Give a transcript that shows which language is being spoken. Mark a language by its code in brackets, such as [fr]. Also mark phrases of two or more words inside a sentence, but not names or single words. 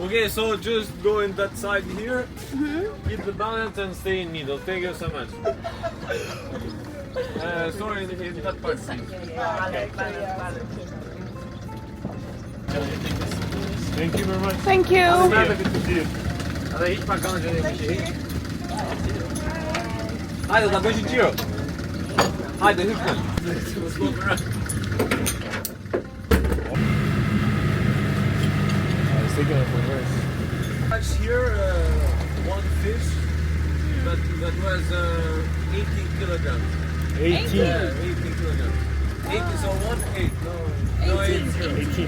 [en] Okay, so just go in that side here, keep the balance and stay in middle. Thank you so much. Sorry, in that part, please. Thank you very much. Thank you. [pl] Ale idź pan kończy, nie musi. [tr] Haydi da beşinci euro. Haydi hızlı. [en] Here, one fish that was 18 kilograms. 18. Yeah, 18 kilograms. 18, so 1/8. No, 18.